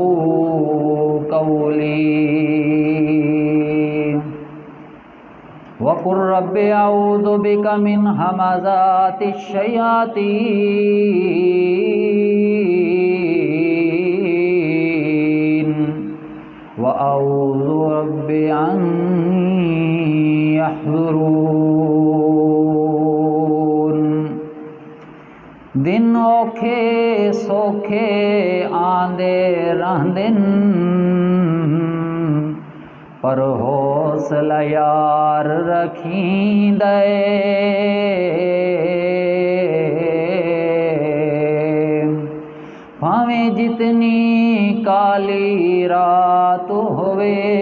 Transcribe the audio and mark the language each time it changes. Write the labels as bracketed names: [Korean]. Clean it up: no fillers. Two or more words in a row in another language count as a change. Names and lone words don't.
[Arabic] قولي وقل رب أعوذ بك من همزات الشياطين وأعوذ رب أن [Saraiki] يحضرون دن اوکھے سوکھے آندے رہندن پر حوصلہ یار رکھیندے بھاویں جتنی کالی رات ہوئے